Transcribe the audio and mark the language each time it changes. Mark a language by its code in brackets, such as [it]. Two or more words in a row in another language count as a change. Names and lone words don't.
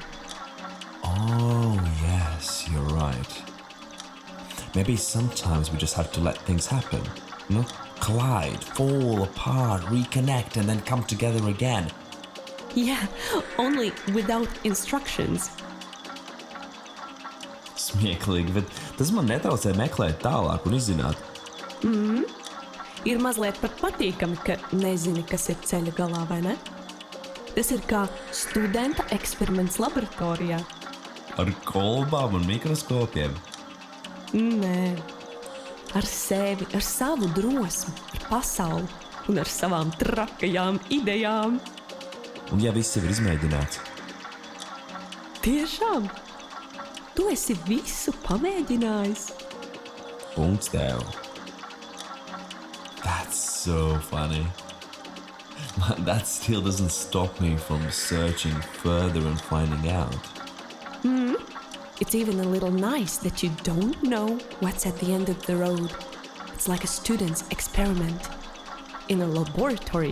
[en] Oh, yes, you're right. Maybe sometimes we just have to let things happen. You know, collide, fall apart, reconnect, and then come together again. Yeah, only without instructions. [lv] Smieklīgi, bet tas man netraucē meklēt tālāk un izzināt. Ir mazliet pat patīkami, ka nezini, kas ir ceļa galā, vai ne? Tas ir kā studenta eksperiments laboratorijā. Ar kolbām un mikroskopiem. Nē, ar sevi, ar savu drosmi, ar pasauli un ar savām trakajām idejām. Un ja viss ir izmēģināts? Tiešām, tu esi visu pamēģinājis. Punkts tev. [en] That's so funny. That still doesn't stop me from searching further and finding out. It's even a little nice that you don't know what's at the end of the road. It's like a student's experiment in a laboratory.